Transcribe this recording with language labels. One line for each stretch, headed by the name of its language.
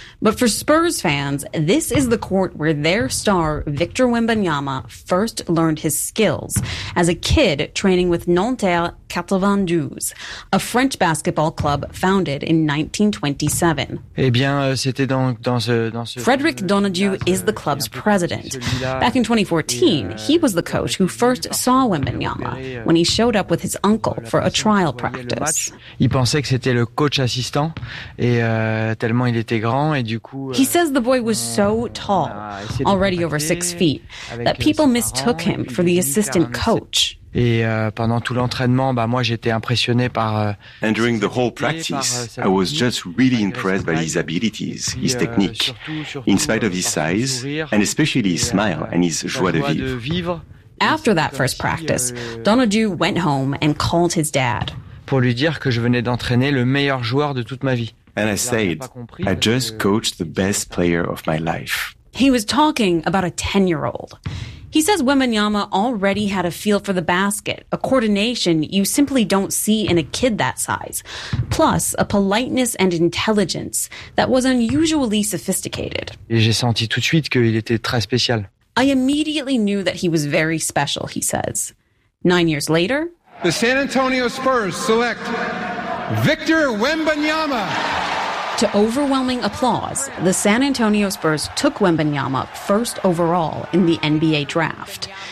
English: But for Spurs fans, this is the court where their star, Victor Wembanyama, first learned his skills as a kid training with Nanterre 92, a French basketball club founded in 1927. Frédéric Donadieu is the club's president. Back in 2014, he was the coach who first saw Wembanyama when he showed up with his uncle for a trial practice.
French: He pensait que c'était le coach assistant, et tellement il était grand et du coup.
English: He says the boy was so tall, already over 6 feet, that people mistook him for the assistant coach.
French: Et pendant tout l'entraînement, bah moi j'étais impressionné par.
English: And during the whole practice, I was just really impressed by his abilities, his technique, in spite of his size, and especially his smile and his joie de vivre. After that first practice, Donadieu went home and called his dad.
French: Pour lui dire que je venais d'entraîner le meilleur joueur de toute ma vie.
English: And I said, I just coached the best player of my life. He was talking about a 10-year-old. He says Wembanyama already had a feel for the basket, a coordination you simply don't see in a kid that size, plus a politeness and intelligence that was unusually sophisticated.
French: Et j'ai senti tout de suite qu'il était très spécial.
English: I immediately knew that he was very special, he says. 9 years later, the San Antonio Spurs select Victor Wembanyama. To overwhelming applause, the San Antonio Spurs took Wembanyama first overall in the NBA draft.